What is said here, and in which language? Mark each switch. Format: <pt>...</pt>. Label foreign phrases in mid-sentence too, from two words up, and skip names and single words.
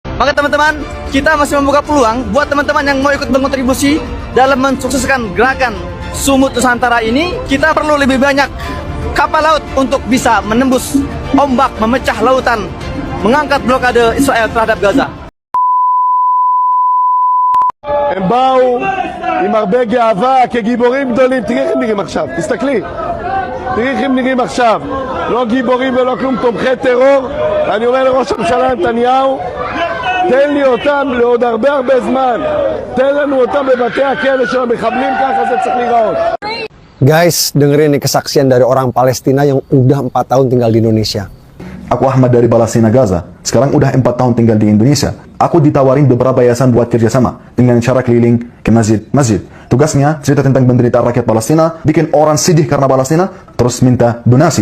<id>Maka teman-teman, kita masih membuka peluang buat teman-teman yang mau ikut berkontribusi dalam mensukseskan gerakan Sumut Nusantara ini. Kita perlu lebih banyak kapal laut untuk bisa menembus ombak, memecah lautan, mengangkat blokade Israel terhadap Gaza.</id> <he>הם באו עם הרבה גאווה כגיבורים גדולים. תראי איך הם נראים עכשיו, תסתכלי, תראי איך הם נראים עכשיו, לא גיבורים ולא כלום, תומכי טרור. אני אומר לראש הממשלה נתניהו, תן לי אותם לעוד הרבה זמן, תן לנו אותם בבתי הכלא של המחבלים, ככה זה צריך להיראות.</he> <id>Guys, dengerin nih kesaksian dari orang Palestina yang udah 4 tahun tinggal di Indonesia. Aku Ahmad dari Palestina Gaza. Sekarang udah 4 tahun tinggal di Indonesia. Aku ditawarin beberapa yayasan buat kerjasama dengan cara keliling ke masjid-masjid. Tugasnya cerita tentang penderitaan rakyat Palestina, bikin orang sedih karena Palestina, terus minta donasi.</id>